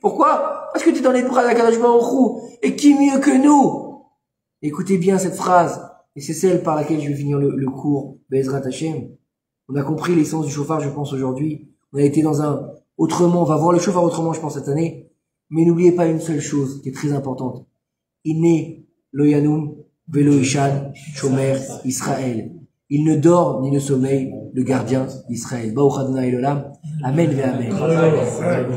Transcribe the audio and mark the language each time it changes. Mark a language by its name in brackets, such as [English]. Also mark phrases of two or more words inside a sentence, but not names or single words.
[French] Pourquoi? Parce que tu es dans les bras de la [Hebrew] קדוש ברוך הוא. [French] Et qui mieux que nous? Écoutez bien cette phrase. Et c'est celle par laquelle je vais finir le cours, [Hebrew] בעזרת השם. [French] On a compris l'essence du chauffard, je pense, aujourd'hui. On a été dans autrement, on va voir le chauffard autrement, je pense, cette année. Mais n'oubliez pas une seule chose qui est très importante. [Hebrew] הנה לא ינום ולא יישן שומר ישראל. [French] Il ne dort ni ne sommeille, le gardien d'Israël. [Hebrew] ברוך אדוני לעולם אמן ואמן.